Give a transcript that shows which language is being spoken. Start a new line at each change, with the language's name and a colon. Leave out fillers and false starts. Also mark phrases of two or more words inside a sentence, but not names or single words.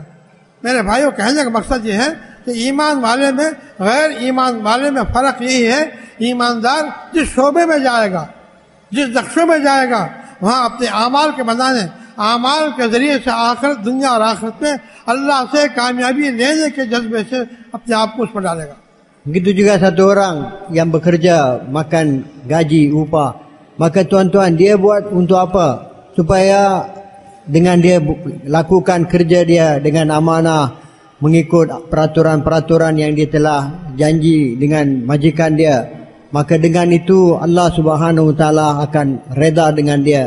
Urdu: میرے بھائیوں، کہنے کا مقصد یہ ہے کہ ایمان والے میں غیر ایمان والے میں فرق یہی ہے، ایماندار جس شعبے میں جائے گا، جس نقشے میں جائے گا، وہاں اپنے اعمال کے بنانے، اعمال کے ذریعے سے آخرت، دنیا اور آخرت میں اللہ سے کامیابی لینے کے جذبے سے اپنے آپ کو اس پر ڈالے گا.
Malay: Begitu juga satu orang yang bekerja makan gaji upah, maka tuan-tuan, dia buat untuk apa? Supaya dengan dia lakukan kerja dia dengan amanah, mengikut peraturan-peraturan yang dia telah janji dengan majikan dia, maka dengan itu
Arabic: الله سبحانه وتعالى
Malay: akan reda dengan dia.